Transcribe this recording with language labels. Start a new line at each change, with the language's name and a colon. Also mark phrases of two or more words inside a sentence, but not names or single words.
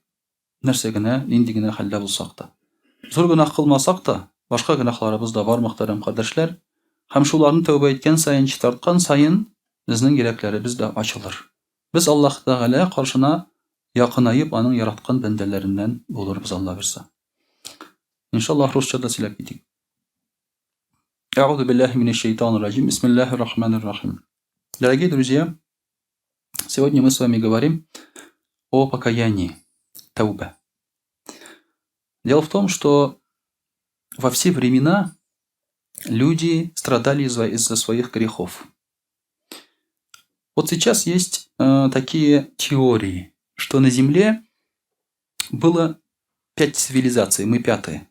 Tatar: Нәрсә генә, нинди генә хәлдә булсак та. Зур гынах кылмасак та, башка гынахларыбыз да бар, мөхтәрәм кардәшләр. Һәм шуларны тәүбә иткән сайын, читарткан сайын, безнең йөрәкләребез дә ачылыр. Без Аллаһ Тәгалә каршына якынайып, аның яраткан бәндәләреннән булырбыз, Алла бирсә. Иншаллаһ русчада сөйләп китик.
Arabic: أعوذ بالله من الشيطان الرجيم. بسم الله الرحمن الرحيم.
Russian: Дорогие друзья, сегодня мы с вами говорим о покаянии, тауба. Дело в том, что во все времена люди страдали из-за своих грехов. Вот сейчас есть такие теории, что на Земле было 5 цивилизаций, мы 5-е.